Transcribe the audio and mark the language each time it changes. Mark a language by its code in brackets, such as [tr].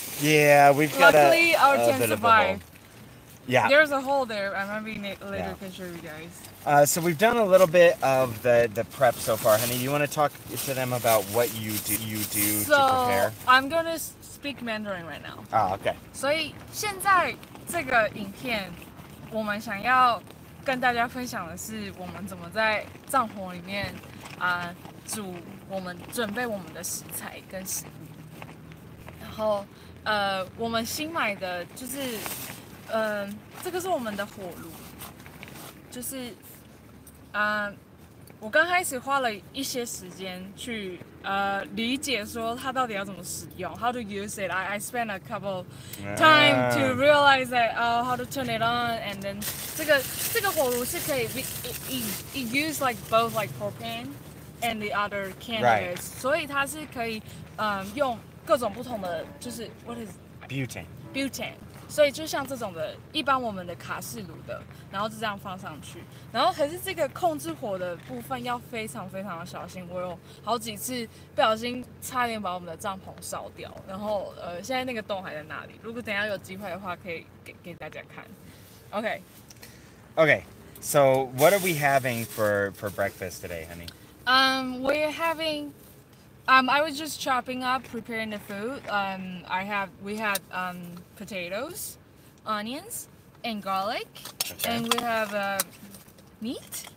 [en] Yeah, we've got Luckily, our tent survived. Yeah. There's a hole there. I maybe later can show you guys. So we've done a little bit of the prep so far. Honey, you want to talk to them about what you do to prepare? I'm gonna speak Mandarin right now. Oh, okay. [zh] 所以现在这个影片，我们想要跟大家分享的是，我们怎么在帐篷里面准备我们的食材跟食物。然后我们新买的就是这个是我们的火炉，就是我刚开始花了一些时间去理解说它到底要怎么使用 ， [en] how to use it. I spent a couple time to realize that how to turn it on, and then [zh] 这个火炉是可以 [en] it use like both like propane and the other candidates， [zh] 所以它是可以用各种不同的就是 [en] what is butane。 [zh] 所以就像这种的，一般我们的卡式炉的，然后就这样放上去，然后可是这个控制火的部分要非常非常的小心。我有好几次不小心差点把我们的帐篷烧掉，然后现在那个洞还在那里。如果等一下有机会的话，可以给大家看。 [en] Okay. So what are we having for breakfast today, honey? We're having. I was just chopping up, preparing the food. We had potatoes, onions, and garlic, and we have meat.